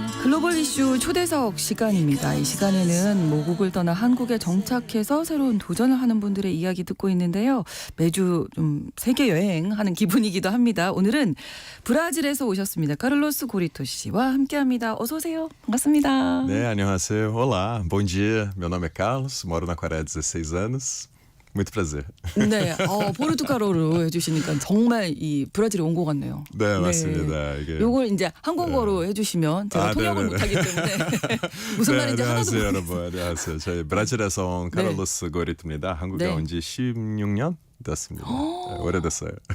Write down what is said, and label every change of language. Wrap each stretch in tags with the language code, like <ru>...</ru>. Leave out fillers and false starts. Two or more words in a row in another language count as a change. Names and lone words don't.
<ko>글로벌 이슈 초대석 시간입니다. 이 시간에는 모국을 떠나 한국에 정착해서 새로운 도전을 하는 분들의 이야기 듣고 있는데요. 매주 좀 세계 여행하는 기분이기도 합니다. 오늘은 브라질에서 오셨습니다. 카를로스 고리토 씨와 함께합니다. 어서 오세요. 반갑습니다. 네, 안녕하세요.</ko> <pt>Olá, bom dia. Meu nome é Carlos, moro na Coreia há 16 anos. Muito prazer.</pt> <ko>네, 포르투갈어로 해주시니까 정말 이 브라질에 온 것 같네요. 네, 맞습니다. 이게 요걸 이제 한국어로 해주시면 제가 통역을 못하기 때문에 무슨 말인지 하나도 안녕하세요, 모르겠어요. 여러분. 안녕하세요. 저희 브라질에서 온 카를로스 고리토입니다. 한국에 네. 온 지 16년 됐습니다. 네, 오래됐어요.</ko>